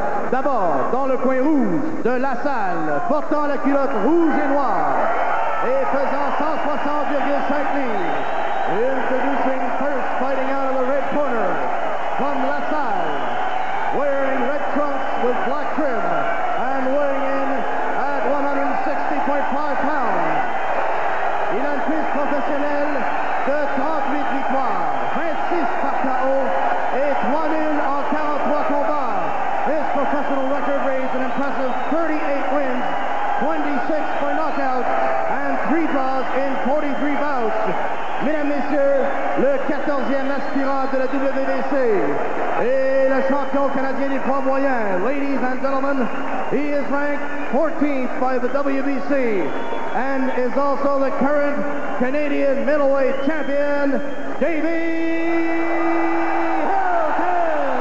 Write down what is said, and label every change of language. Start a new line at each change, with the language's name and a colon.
French: D'abord, dans le coin rouge de la salle, portant la culotte rouge et noire, et pesant 160,5 livres,
English: introducing first, fighting out of the red corner, from La Salle, wearing red trunks with black trim, and weighing in at 160.5 pounds.
French: Il a une piste professionnelle de 38 victoires, 26 par KO et 3 nuls en 43 combats.
English: His professional record reads an impressive 38 wins, 26 by knockout, and 3 draws in 43 bouts.
French: Mesdames, Messieurs, le 14e aspirant de la WBC et le champion canadien des poids moyens.
English: Ladies and gentlemen, he is ranked 14th by the WBC and is also the current Canadian middleweight champion, Davey Hilton.